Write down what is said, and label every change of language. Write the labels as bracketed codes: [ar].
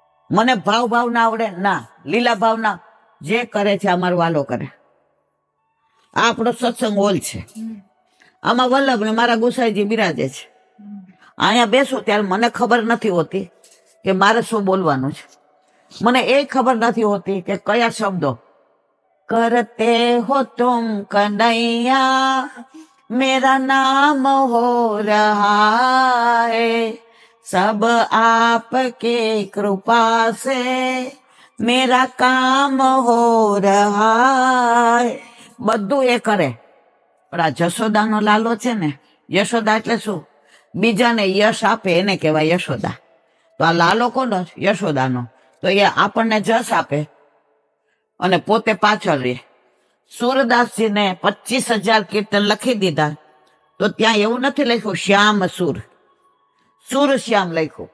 [gu] મને ભાવ ના આવડે? ના. લીલા ભાવના જે કરે છે અમારો વાલો કરે. આ આપણો સત્સંગ હોલ છે. આમાં વલ્લભ ને મારા ગુસાઈજી બિરાજે છે. અહીંયા બેસું ત્યારે મને ખબર નથી હોતી કે મારે શું બોલવાનું છે. મને એ ખબર નથી હોતી કે કયા શબ્દો. કરતે હો તુમ કનૈયા, [hi] मेरा नाम हो रहा है, सब आपके कृपा से मेरा काम हो रहा है. [gu] બધું એ કરે. પણ આ જશોદાનો લાલો છે ને, યશોદા એટલે શું? બીજાને યશ આપે એને કહેવાય યશોદા. તો આ લાલો કોનો? યશોદાનો. તો એ આપણને જસ આપે અને પોતે પાછળ રહે. સુરદાસજીને 25,000 કીર્તન લખી દીધા, તો ત્યાં એવું નથી લખ્યું શ્યામ સુર, સુર શ્યામ લખ્યું.